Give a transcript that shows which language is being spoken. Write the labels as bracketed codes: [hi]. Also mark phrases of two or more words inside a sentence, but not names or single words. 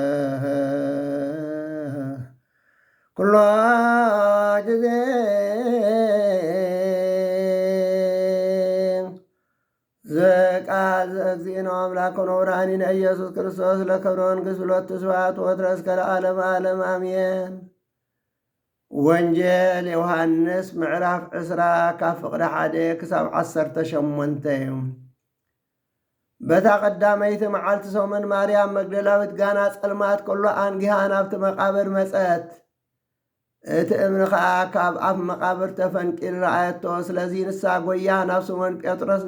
[gez] ኩሎ ጊዜ ዘቃል ዘእግዚእነ አምላክነ ወመድኃኒነ ኢየሱስ ክርስቶስ ለክብረ መንግሥት ሁለቱ ስብሐት ወትረ እስከ ለዓለመ ዓለም አሜን። [ti] ወንጌል ዮሐንስ ምዕራፍ 20 ካብ ፍቕዲ 1 ክሳብ 18 እዩ። በታ ቀዳመይቲ መዓልቲ ሰሙን ማርያም መግደላዊት ጋና ጸልማት ከሎ አንጊሃ ናብቲ መቃብር መጸት። እቲ እምኒ ከዓ ካብ ኣፍ መቃብር ተፈንቂሉ ረኣየቶ። ስለዚ ንሳ ጐያ ናብ ስሞን ጴጥሮስ